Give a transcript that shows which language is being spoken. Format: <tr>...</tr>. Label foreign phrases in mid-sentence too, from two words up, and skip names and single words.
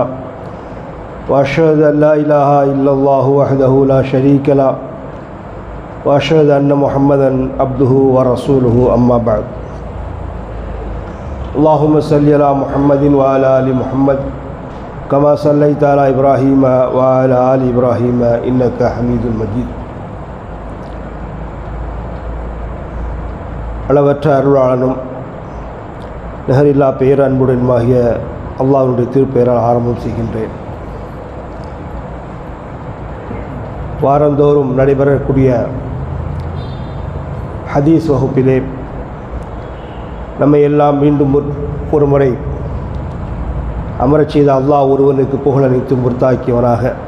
<ar>وأشهد أن لا إله إلا الله وحده لا شريك له وأشهد أن محمدا عبده ورسوله. أما بعد. اللهم صل على محمد وعلى آل محمد كما صليت على إبراهيم وعلى آل إبراهيم إنك حميد مجيد.</ar> <ta>அளவற்ற அருளாளனும் நிகரில்லா பேரன்புடனுமாகிய அல்லாஹ்வுடைய திருப்பெயரால் ஆரம்பம் செய்கின்றேன். வாரந்தோறும் நடைபெறக்கூடிய ஹதீஸ் வகுப்பிலே நம்மை எல்லாம் மீண்டும் ஒரு முறை அமரச் செய்த அல்லாஹ் ஒருவனுக்கு புகழனைத்தும் முர்த்தாக்கியவனாக,</ta>